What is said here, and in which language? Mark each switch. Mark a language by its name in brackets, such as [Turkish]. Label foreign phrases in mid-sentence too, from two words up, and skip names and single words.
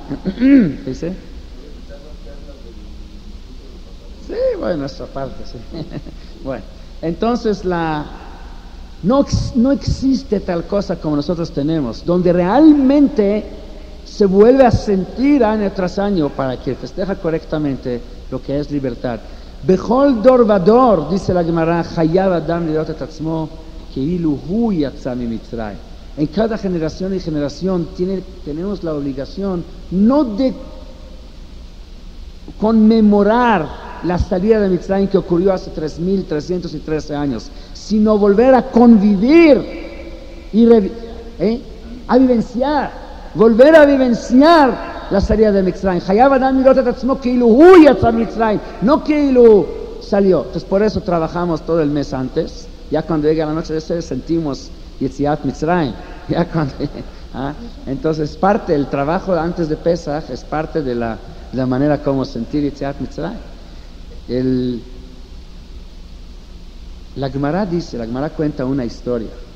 [Spanish] ¿Dice? Sí, bueno, esa parte, sí. Bueno, entonces no existe tal cosa como nosotros tenemos, donde realmente se vuelve a sentir año tras año para que festeja correctamente lo que es libertad. [Hebrew] בכל דור ודור, [Spanish] dice la Gemara, [Hebrew] חייב אדם לראות את עצמו כאילו הוא יצא ממצרים. [Spanish] En cada generación y generación tenemos la obligación no de conmemorar la salida de Mitzrayim que ocurrió hace 3.313 años, sino volver a convivir y a vivenciar, volver a vivenciar la salida de Mitzrayim. [Hebrew] חייב אדם לראות את עצמו כאילו הוא יצא ממצרים, [Spanish] no כאילו salió. Entonces por eso trabajamos todo el mes antes. Ya cuando llega la noche de ese sentimos [Hebrew] יציאת מצרים. [Spanish] Ya cuando, entonces parte del trabajo antes de Pesach, es parte de la manera como sentir [Hebrew] יציאת מצרים. [Spanish] La Gemara cuenta una historia.